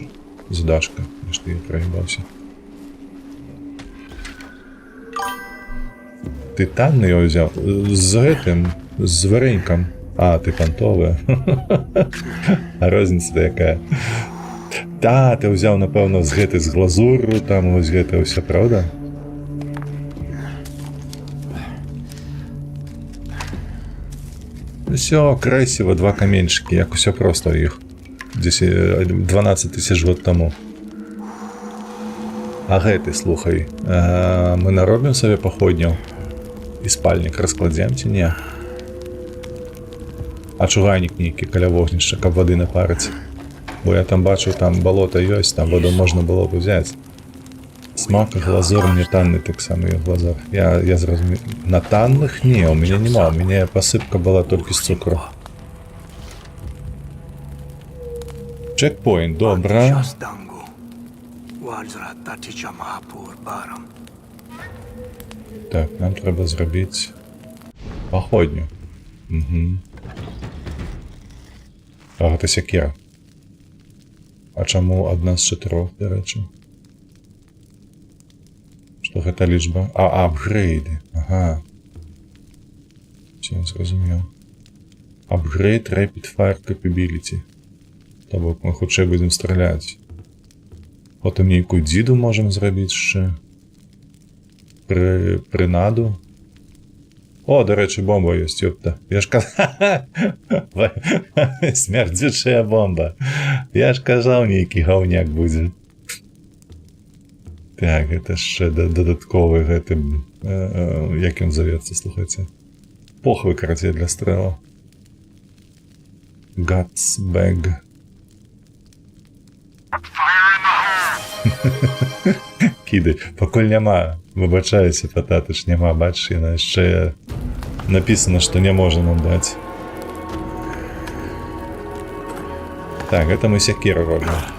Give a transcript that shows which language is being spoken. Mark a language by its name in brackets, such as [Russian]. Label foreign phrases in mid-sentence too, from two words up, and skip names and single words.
[Belarusian] Задачка, што я праебаўся. Ты танны я ўзяў з гэтым, з варэнькам. А, ты пантовая. А розніца якая? Та, ты ўзяў, напэўна, з гэтай з глазуру, там вось гэта ўсё, правда? [Russian] Все красиво, [Belarusian] 2 каменчики, як усё просто іх. [Ukrainian] 12 тысяч год тому. [Belarusian] А гэты, слухай, мы наробім сабе паходняў і спальнік раскладзем ці не? А чугайнік нейкі каля вогнішча, каб вады напарыць. Бо я там бачу, там балота ёсць, там воду можна было б узяць. Смак и глазур мне танный так само и глазур. Я зразумею. На танных не, [Russian] у меня [Belarusian] нема. У меня посыпка была только с цукру. Чекпоинт, добра. [Ukrainian] Так, нам треба зробити походню. [Belarusian] Угу. А гэта сякера. [Ukrainian] А чаму одна з 4, до речі? [Belarusian] Што гэта лічба? А, апгрейды. Ага. Все, зразумеў. Апгрейд [English] Rapid Fire Capability. [Belarusian] То бок мы хутчэй будзем страляць. Потым нейкую дзіду можам зрабіць яшчэ. Прынаду. [Ukrainian] О, до речі, [Belarusian] бомба ёсць, ёпта. Я ж казаў... Смердзючая бомба. Я ж казаў, нейкі гаўняк будзе. Так, гэта яшчэ дадатковы гэты... Як ён завецца, слухайце. Похвы, карацей, для стрэлаў. [English] Guts bag. [Belarusian] Кідай. Пакуль няма. Выбачаюся, пататыш, няма. Бачыш, яна яшчэ напісана, што не можа нам даць. Так, гэта мы сякеру робім.